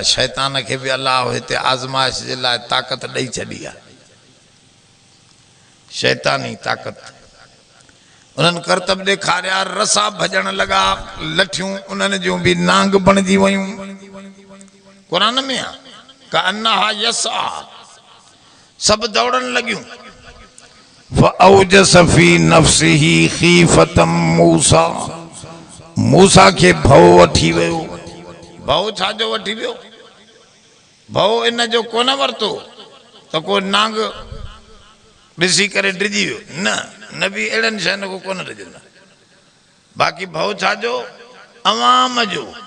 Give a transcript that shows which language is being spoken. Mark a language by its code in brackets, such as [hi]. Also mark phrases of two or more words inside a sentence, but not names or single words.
[sd] शैतान खे बि अलाह हिते आज़माइश जे लाइ ताक़त ॾेई छॾी आहे, शैतानी ताक़त। उन्हनि करतब ॾेखारिया, रसा भॼण लॻा, लठियूं उन्हनि जूं बि नांग बणिजी वयूं। کرآن ۾ آهي [ar] كأنها تسعى, [sd] سب ڊوڙڻ لڳيون. [ar] فأوجس في نفسه خيفة موسى, [sd] موسیٰ کي ڀَوُ وٺي ويو. भव छाजो वठी वियो? भव इन जो कोन वरतो तो को नांग ॾिसी करे डिॼी वियो, न बि अहिड़नि शयुनि को कोन डिॼंदा। बाक़ी भव छाजो? अवाम जो।